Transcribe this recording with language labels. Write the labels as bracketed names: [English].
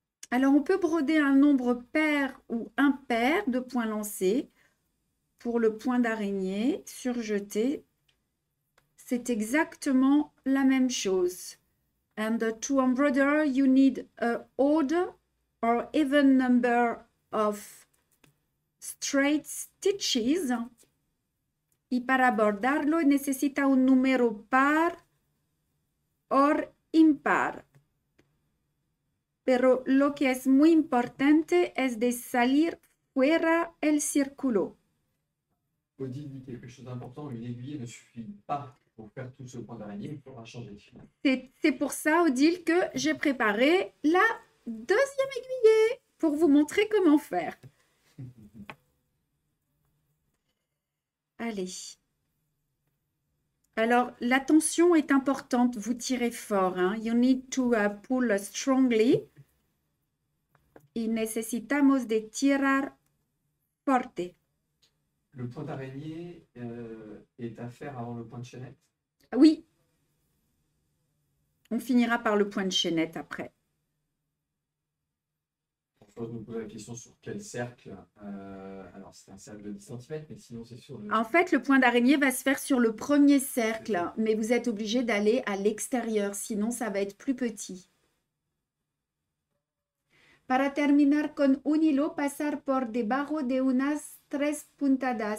[French] Alors, on peut broder un nombre pair ou impair de points lancés pour le point d'araignée surjeté. C'est exactement la même chose. [English] And to embroider, you need a odd or even number of straight stitches. [Spanish] Y para bordarlo necesita un número par o impar. Pero lo que es muy importante es de salir fuera el círculo. [French] Odile dit quelque chose d'important, une aiguille ne suffit pas pour faire tout ce point d'araignée, il faudra changer de fil. C'est pour ça, Odile, que j'ai préparé la deuxième aiguillée pour vous montrer comment faire. Allez. Alors, la tension est importante. Vous tirez fort. Hein? [English] You need to pull strongly. [Spanish] Y necesitamos de tirar fuerte. [French] Le point d'araignée est à faire avant le point de chaînette? Oui. On finira par le point de chaînette après. pose nous poser la question sur quel cercle. Alors, c'est un cercle de 10 cm, mais sinon, c'est sur le... En fait, le point d'araignée va se faire sur le premier cercle, mais vous êtes obligé d'aller à l'extérieur, sinon ça va être plus petit. [Spanish] Para terminar con un hilo, pasar por debajo de unas 3 puntadas.